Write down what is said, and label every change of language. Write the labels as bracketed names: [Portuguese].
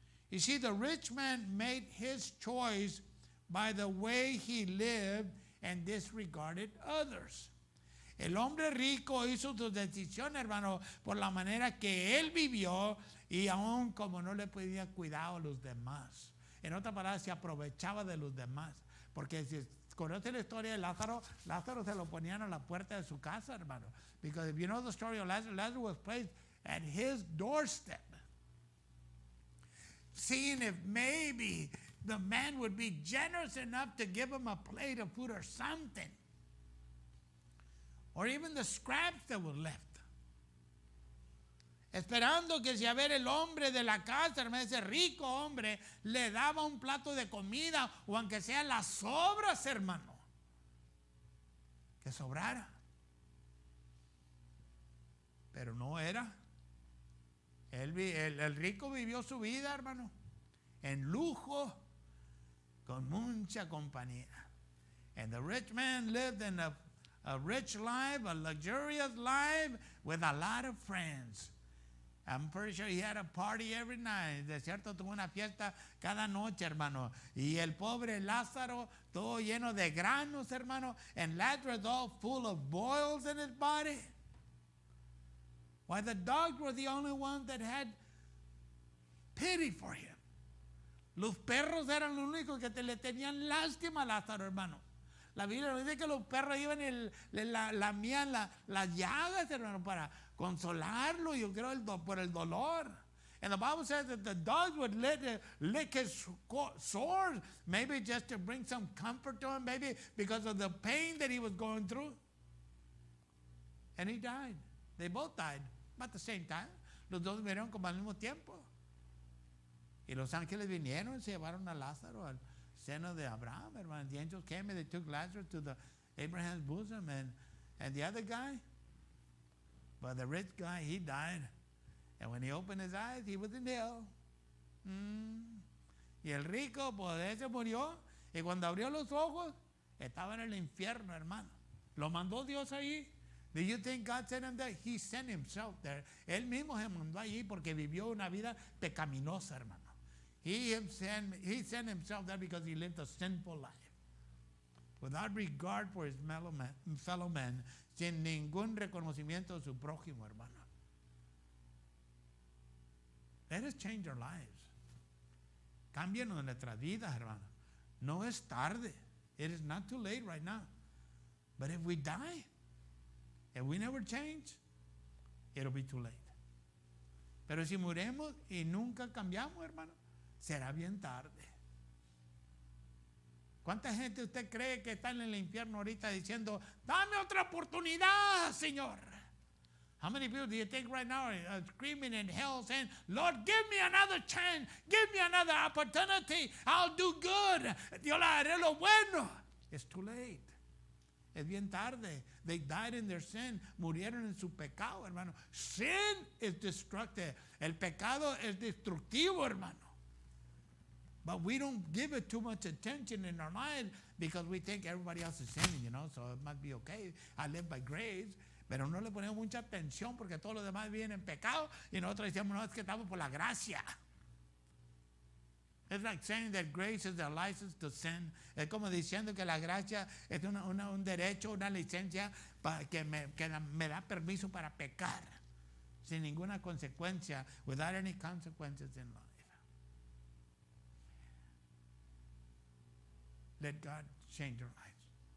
[English] You see, the rich man made his choice by the way he lived and disregarded others. [Spanish] El hombre rico hizo su decisión, hermano, por la manera que él vivió y aún como no le podía cuidar a los demás. En otras palabras, se aprovechaba de los demás. Porque si conoce la historia de Lázaro, Lázaro se lo ponían a la puerta de su casa, hermano. [English] Because if you know the story of Lazarus, Lazarus was placed at his doorstep, seeing if maybe the man would be generous enough to give him a plate of food or something, or even the scraps that were left. [Spanish] Esperando que si a ver el hombre de la casa, hermano, ese rico hombre, le daba un plato de comida, o aunque sea las sobras, hermano, que sobrara. Pero no era. El rico vivió su vida, hermano, en lujo, con mucha compañía. [English] And the rich man lived in a rich life, a luxurious life, with a lot of friends. I'm pretty sure he had a party every night. [Spanish] De cierto, tuvo una fiesta cada noche, hermano. Y el pobre Lázaro, todo lleno de granos, hermano. [English] And Lazarus all full of boils in his body. Why, the dogs were the only ones that had pity for him. [Spanish] Los perros eran los únicos que le tenían lástima a Lázaro, hermano. La Biblia dice que los perros iban y lamían las llagas, hermano, para consolarlo, yo creo, por el dolor. [English] And the Bible says that the dogs would lick his sores, maybe just to bring some comfort to him, maybe because of the pain that he was going through. And he died. They both died at the same time. [Spanish] Los dos murieron como al mismo tiempo. Y los ángeles vinieron y se llevaron a Lázaro al seno de Abraham, hermano. [English] The angels came and they took Lazarus to Abraham's bosom, and the other guy, but the rich guy, he died. And when he opened his eyes, he was in hell. [Spanish] Y el rico, pues ese murió. Y cuando abrió los ojos, estaba en el infierno, hermano. Lo mandó Dios ahí. [English] Do you think God sent him there? He sent himself there. [Spanish] Él mismo se mandó allí porque vivió una vida pecaminosa, hermano. [English] He sent himself there because he lived a sinful life. without regard for his fellow men, [Spanish] sin ningún reconocimiento de su prójimo, hermano. [English] Let us change our lives. [Spanish] Cámbienos nuestras vidas, hermano. No es tarde. [English] It is not too late right now. But if we die, if we never change, it'll be too late. [Spanish] Pero si muremos y nunca cambiamos, hermano, será bien tarde. ¿Cuánta gente usted cree que está en el infierno ahorita diciendo, dame otra oportunidad, Señor? [English] How many people do you think right now are screaming in hell saying, Lord, give me another chance, give me another opportunity, I'll do good, [Spanish] yo le haré lo bueno? [English] It's too late. [Spanish] Es bien tarde. [English] They died in their sin. [Spanish] Murieron en su pecado, hermano. [English] Sin is destructive. [Spanish] El pecado es destructivo, hermano. [English] But we don't give it too much attention in our lives because we think everybody else is sinning, so it must be okay. I live by grace. [Spanish] Pero no le ponemos mucha atención porque todos los demás viven en pecado y nosotros decimos, no, es que estamos por la gracia. [English] It's like saying that grace is a license to sin. [Spanish] Es como diciendo que la gracia es un derecho, una licencia que me da permiso para pecar sin ninguna consecuencia, [English] without any consequences in life. Let God change your lives.